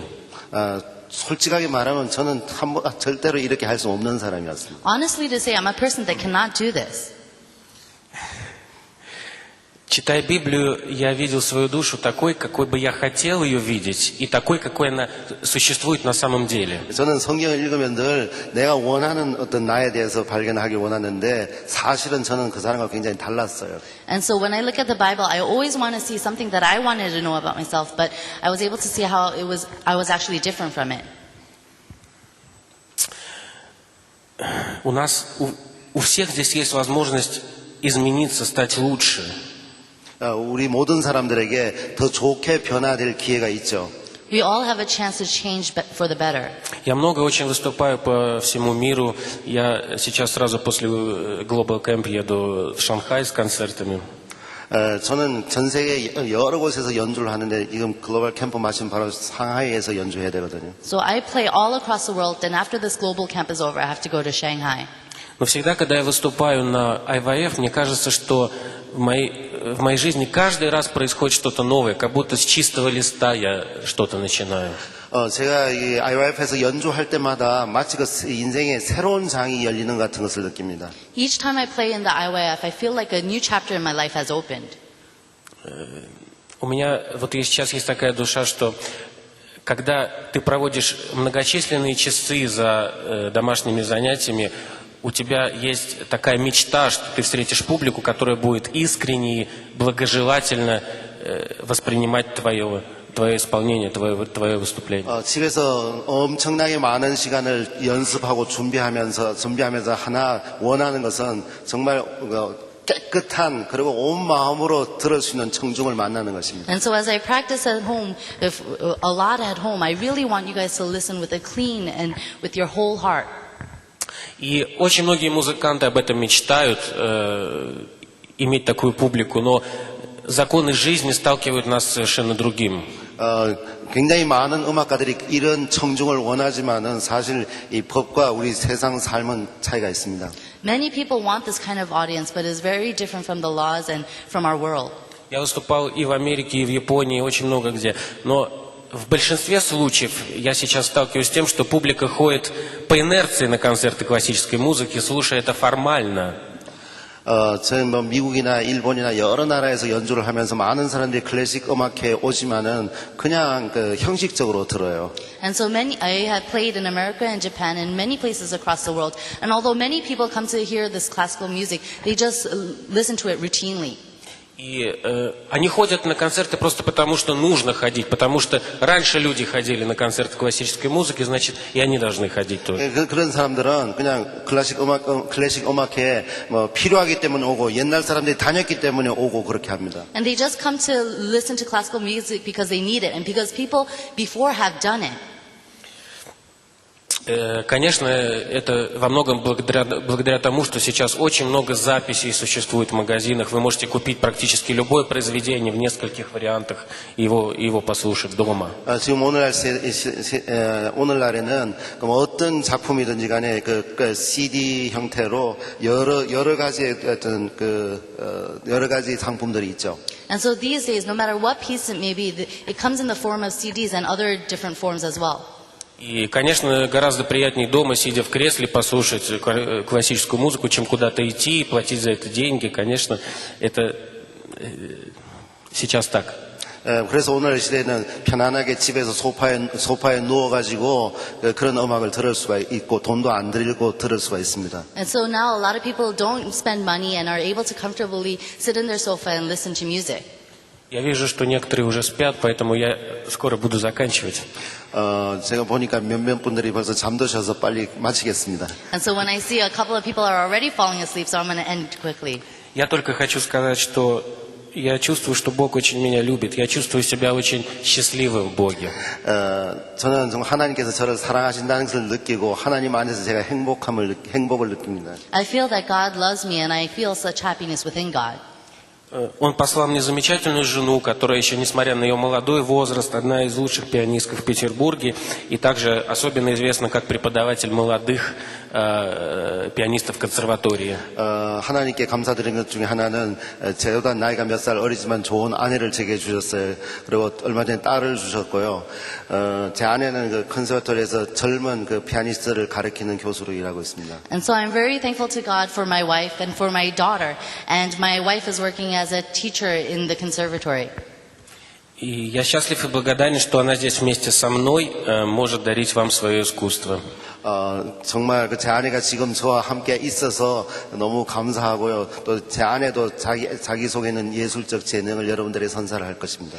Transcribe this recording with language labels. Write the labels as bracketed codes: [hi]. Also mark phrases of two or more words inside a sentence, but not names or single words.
[ko] 솔직하게 말하면 저는 절대로 이렇게 할 수 없는 사람이었습니다. [en] Honestly to say, I'm a person that cannot do this. [ru] Читая Библию, я видел свою душу такой, какой бы я хотел ее видеть, и такой, какой она существует на самом деле. [ko] 저는 성경을 읽으면 늘 내가 원하는 어떤 나에 대해서 발견하기 원하는데 사실은 저는 그 사람과 굉장히 달랐어요. [en] And so when I look at the Bible, I always want to see something that I wanted to know about myself, but I was able to see how I was actually different from it. [ru] У всех здесь есть возможность измениться, стать лучше. [ko] 우리 모든 사람들에게 더 좋게 변화될 기회가 있죠. [en] We all have a chance to change for the better. [ru] Я много очень выступаю по всему миру. Я сейчас сразу после Global Camp еду в Шанхай с концертами. [ko] 저는 전 세계 여러 곳에서 연주를 하는데 지금 글로벌 캠프 마침 바로 상하이에서 연주해야 되거든요. [en] So I play all across the world, and after this global camp is over, I have to go to Shanghai. [ru] Но всегда, когда я выступаю на IYF, мне кажется, что в моей жизни каждый раз происходит что-то новое, как будто с чистого листа я что-то начинаю. [ko] 제가 이 IYF에서 연주할 때마다 마치 그 인생의 새로운 장이 열리는 것 같은 것을 느낍니다. [en] Each time I play in the IYF, I feel like a new chapter in my life has opened. [ru] У меня вот сейчас есть такая душа, что когда ты проводишь многочисленные часы за домашними занятиями, у тебя есть такая мечта, что ты встретишь публику, которая будет искренне и благожелательно воспринимать твое исполнение, твое выступление. [ko] 집에서 엄청나게 많은 시간을 연습하고 준비하면서 하나 원하는 것은 정말 깨끗한 그리고 온 마음으로 들을 수 있는 청중을 만나는 것입니다. [en] And so as I practice at home, a lot at home, I really want you guys to listen with a clean and with your whole heart. [ru] И очень многие музыканты об этом мечтают, иметь такую публику, но законы жизни сталкивают нас с совершенно другим. [ko] 굉장히 많은 음악가들이 이런 청중을 원하지만은 사실 이 법과 우리 세상 삶은 차이가 있습니다. [en] Many people want this kind of audience, but it's very different from the laws and from our world. [ru] Я выступал и в Америке, и в Японии, очень много где, но в большинстве случаев я сейчас сталкиваюсь с тем, что публика ходит по инерции на концерты классической музыки, слушая это формально. [ko] 저는 뭐 미국이나 일본이나 여러 나라에서 연주를 하면서 많은 사람들이 클래식 음악회에 오지만은 그냥 그 형식적으로 들어요. [en] And so I have played in America and Japan and many places across the world. And although many people come to hear this classical music, they just listen to it routinely. [ru] И они ходят на концерты просто потому, что нужно ходить, потому что раньше люди ходили на концерты классической музыки, значит, и они должны ходить тоже. [ko] 그런 사람들은 그냥 클래식 음악회에 뭐 필요하기 때문에 오고 옛날 사람들이 다녔기 때문에 오고 그렇게 합니다. [en] And they just come to listen to classical music because they need it and because people before have done it. [ru] Конечно, это во многом благодаря тому, что сейчас очень много записей существует в магазинах. Вы можете купить практически любое произведение в нескольких вариантах и его послушать дома. [ko] 지금 오늘날에는 어떤 작품이든지 간에 그 CD 형태로 여러 가지 어떤 여러 가지 상품들이 있죠. [en] And so these days, no matter what piece it may be, it comes in the form of CDs and other different forms as well. [ru] И, конечно, гораздо приятнее дома, сидя в кресле, послушать классическую музыку, чем куда-то идти и платить за это деньги. Конечно, это Сейчас так. [ko] 그래서 오늘 시대에는 편안하게 집에서 소파에 누워가지고 그런 음악을 들을 수가 있고 돈도 안 들이고 들을 수가 있습니다. [en] And so now a lot of people don't spend money and are able to comfortably sit in their sofa and listen to music. [ru] Я вижу, что некоторые уже спят, поэтому я скоро буду заканчивать. [ko] 제가 보니까 몇몇 분들이 벌써 잠드셔서 빨리 마치겠습니다. [en] And so when I see a couple of people are already falling asleep, so I'm going to end quickly. [ru] Я только хочу сказать, что я чувствую, что Бог очень меня любит. Я чувствую себя очень счастливым в Боге. [ko] 저는 정말 하나님께서 저를 사랑하신다는 것을 느끼고 하나님 안에서 제가 행복을 느낍니다. [en] I feel that God loves me and I feel such happiness within God. [ru] Он послал мне замечательную жену, которая еще, несмотря на ее молодой возраст, одна из лучших пианистков в Петербурге, и также особенно известна как преподаватель молодых пианистов консерватории. [ko] 하나님께 감사드리는 것 중에 하나는 저보다 나이가 몇 살 어리지만 좋은 아내를 제게 주셨어요. 그리고 얼마 전에 딸을 주셨고요. 제 아내는 그 컨서바토리에서 젊은 그 피아니스트를 가르치는 교수로 일하고 있습니다. [en] And so I'm very thankful to God for my wife and for my daughter. And my wife is working as a teacher in the conservatory. [ru] И я счастлив и благодарен, что она здесь вместе со мной может дарить вам свое искусство. [ko] 정말 제 아내가 지금 저와 함께 있어서 너무 감사하고요. 또 제 아내도 자기 속에 있는 예술적 재능을 여러분들에게 선사를 할 것입니다.